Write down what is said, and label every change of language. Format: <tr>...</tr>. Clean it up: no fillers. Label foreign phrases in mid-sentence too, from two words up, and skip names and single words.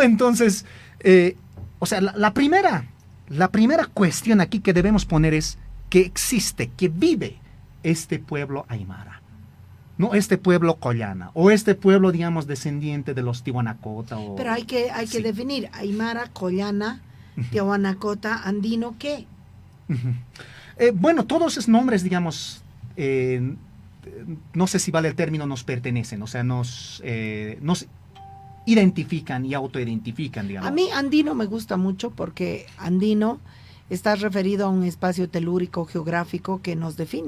<es>Entonces, o sea, la primera cuestión aquí que debemos poner es que existe, que vive este pueblo aymara, ¿no? Este pueblo collana, o este pueblo, digamos, descendiente de los Tiwanacocha. Pero hay que sí. definir aymara, collana, Tiwanacocha, andino, ¿qué? Bueno, todos esos nombres, digamos, no sé si vale el término, nos pertenecen, o sea, nos identifican y autoidentifican, digamos. A mí andino me gusta mucho porque andino está referido a un espacio telúrico geográfico que nos define.</es>